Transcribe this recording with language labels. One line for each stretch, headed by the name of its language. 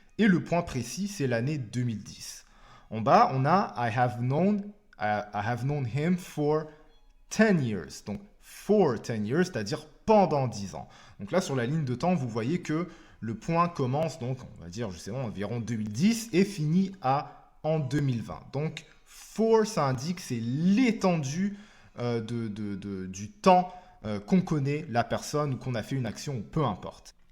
French: Et le point précis, c'est l'année 2010. En bas, on a
English: I have known him for 10 years.
French: Donc,
English: for 10 years,
French: c'est-à-dire pendant 10 ans. Donc là, sur la ligne de temps, vous voyez que le point commence, donc, on va dire, je sais pas, environ 2010 et finit en 2020. Donc, for, ça indique, c'est l'étendue du temps qu'on connaît la personne ou qu'on a fait une action, ou peu importe.